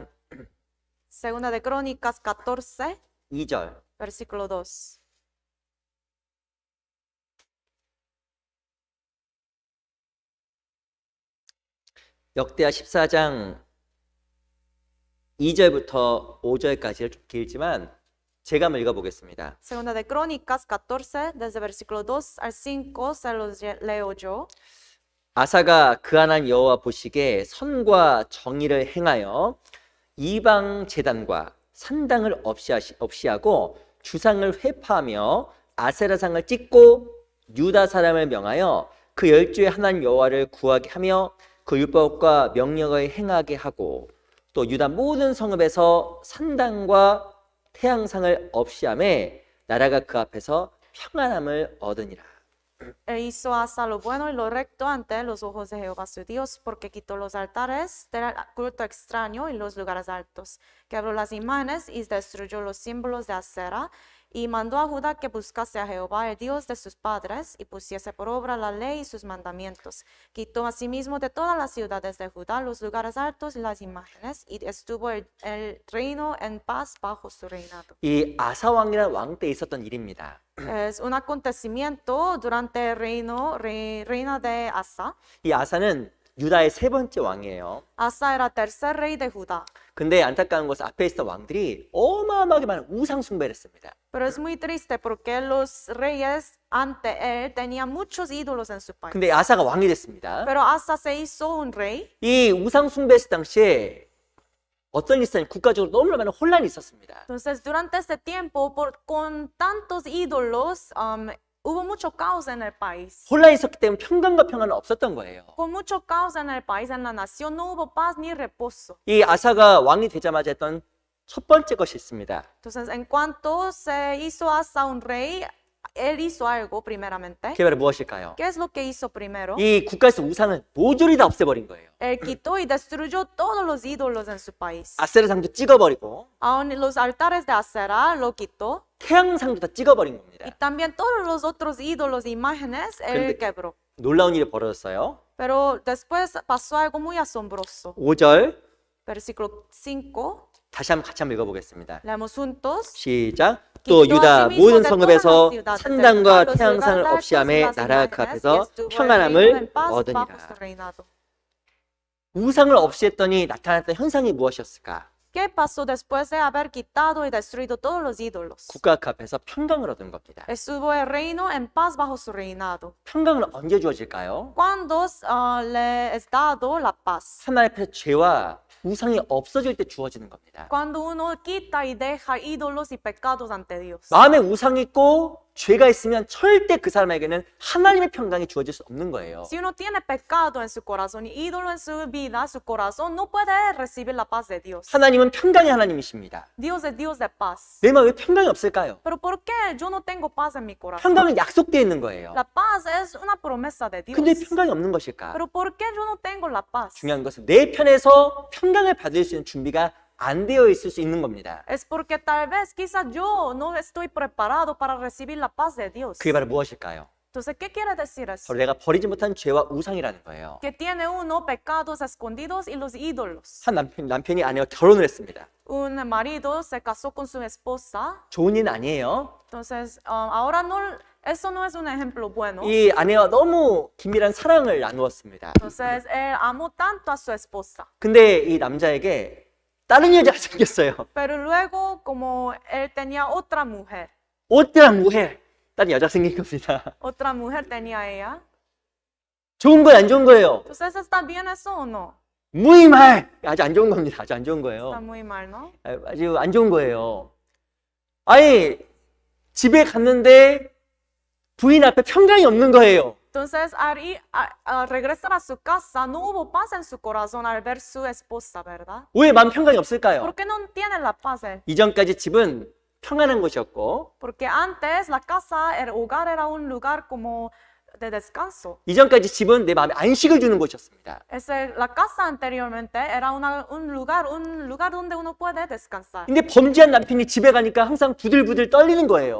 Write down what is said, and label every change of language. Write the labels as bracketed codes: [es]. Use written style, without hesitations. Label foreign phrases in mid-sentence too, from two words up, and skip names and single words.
[es] Segunda de Crónicas 14, [ko] 2절 [es] versículo 2. [ko] 역대하 14장 2절부터 5절까지 좀 길지만 제가 한번 읽어보겠습니다. [es] Segunda de Crónicas 14, desde versículo 2 al 5, se los leo yo. [ko] 아사가 그 하나님 여호와 보시기에 선과 정의를 행하여 이방 제단과 산당을 없이하고 주상을 회파하며 아세라상을 찢고 유다 사람을 명하여 그 열주의 하나님 여호와를 구하게 하며 그 율법과 명령을 행하게 하고 또 유다 모든 성읍에서 산당과 태양상을 없이 하매 나라가 그 앞에서 평안함을 얻으니라. [es] E hizo Asa lo bueno y lo recto ante los ojos de Jehová su Dios, porque quitó los altares del culto extraño y los lugares altos, quebró las imágenes y destruyó los símbolos de Acera, y mandó a Judá que buscase a Jehová, el Dios de sus padres, y pusiese por obra la ley y sus mandamientos. Quitó asimismo de todas las ciudades de Judá los lugares altos y las imágenes, y estuvo el reino en paz bajo su reinado. [ko] 이 아사 왕이라는 왕 때 있었던 일입니다. [es] Es un acontecimiento durante el reina de Asa. [ko] 이 아사는 유다의 세 번째 왕이에요. [es] Asa era tercer rey de Judá. [ko] 근데 안타까운 것은 앞에 있었던 왕들이 어마어마하게 많은 우상 숭배를 했습니다. [es] Pero es muy triste porque los reyes ante él tenían muchos ídolos en su país. [ko] 근데 아사가 왕이 됐습니다. [es] Pero Asa se hizo un rey. [ko] 이 우상 숭배했을 당시에 어떤 일이 있었냐면 국가적으로 너무나 많은 혼란이 있었습니다. [es] Entonces, durante este tiempo, con tantos ídolos, hubo mucho caos en el país. [ko] 혼란이 있었기 때문에 평강과 평안은 없었던 거예요. [es] Con mucho caos en el país, en la nación, no hubo paz ni reposo. [ko] 이 아사가 왕이 되자마자 했던 첫 번째 것이 있습니다. [es] Entonces, en cuanto se hizo Asa un rey, él hizo algo primeramente. [ko] 그게 바로 무엇일까요? [es] ¿Qué es lo que hizo primero? [ko] 이 국가에서 우상을 모조리 다 없애버린 거예요. [es] Él quitó y destruyó todos los ídolos en su país. [ko] 아세라상도 찍어버리고 [es] Aún los altares de Acera lo quitó. [ko] 태양상도 다 찍어버린 [es] Y [ko] 겁니다. [es] también todos los otros ídolos e imágenes él [ko] 근데- [es] quebró. [ko] 놀라운 일이 벌어졌어요. [es] Pero después pasó algo muy asombroso. [ko] 5절 [es] Versículo 5, [ko] 다시 한번 같이 한번 읽어보겠습니다. [es] leemos juntos. [ko] 시작. 또 유다 모든 성읍에서 산당과 태양상을 없이 하매 나라가 그 앞에서 평안함을 얻으니라. 우상을 없이 했더니 나타났던 현상이 무엇이었을까? [es] ¿Qué pasó después de haber quitado y destruido todos los ídolos? [ko] 국가 그 앞에서 평강을 얻은 겁니다. [es] Estuvo el reino en paz bajo su reinado. [ko] 평강은 언제 주어질까요? [es] ¿Cuándo le es dado la paz? [ko] 하나님 앞에서 죄와 우상이 없어질 때 주어지는 겁니다. [es] Cuando uno quita y deja ídolos y pecados ante Dios. [ko] 마음에 우상이 있고 죄가 있으면 절대 그 사람에게는 하나님의 평강이 주어질 수 없는 거예요. [es] Si uno tiene pecado en su corazón y ídolo en su vida, su corazón no puede recibir la paz de Dios. [ko] 하나님은 평강의 하나님이십니다. [es] Dios es Dios de paz. [ko] 내 마음에 왜 평강이 없을까요? [es] Pero ¿por qué yo no tengo paz en mi corazón? [ko] 평강은 약속되어 있는 거예요. [es] La paz es una promesa de Dios. [ko] 근데 평강이 없는 것일까? [es] Pero ¿por qué yo no tengo la paz? [ko] 중요한 것은 내 편에서 평강을 받을 수 있는 준비가 안 되어 있을 수 있는 겁니다. [es] Es porque tal vez quizás yo no estoy preparado para recibir la paz de Dios. [ko] 그게 바로 무엇일까요? [es] Entonces, ¿qué quiere decir eso? [ko] 바로 내가 버리지 못한 죄와 우상이라는 거예요. [es] Que tiene uno pecados escondidos y los ídolos. [ko] 한 남편이 아내와 결혼을 했습니다. [es] Un marido se casó con su esposa. [ko] 좋은 일은 아니에요. [es] Entonces, ahora no, eso no es un ejemplo bueno. [ko] 이 아내와 너무 긴밀한 사랑을 나누었습니다. [es] Entonces, él amó tanto a su esposa. [ko] 근데 이 남자에게 다른 여자가 생겼어요. [es] Pero luego, como él tenía otra mujer, [ko] 어때랑 뭐해? 다른 여자가 생긴 겁니다. [es] otra mujer tenía ella. [ko] 좋은 거예요, 안 좋은 거예요? [es] Entonces, ¿está bien eso o no? [ko] 무의말! 아주 안 좋은 겁니다. 아주 안 좋은 [es] Está [ko] 거예요. [es] muy mal, ¿no? [ko] 아주 안 좋은 거예요. 아니, 집에 갔는데 부인 앞에 평강이 없는 거예요. [es] Entonces, al regresar a su casa, no hubo paz en su corazón al ver su esposa, ¿verdad? [ko] 왜 마음 평강이 없을까요? [es] ¿Por qué no tiene la paz él? [ko] 이전까지 집은 평안한 곳이었고 [es] Porque antes la casa, el hogar era un lugar como de descanso. [ko] 이전까지 집은 내 마음에 안식을 주는 곳이었습니다. [es] La casa anteriormente era un lugar donde uno puede descansar. [ko] 근데 범죄한 남편이 집에 가니까 항상 부들부들 떨리는 거예요.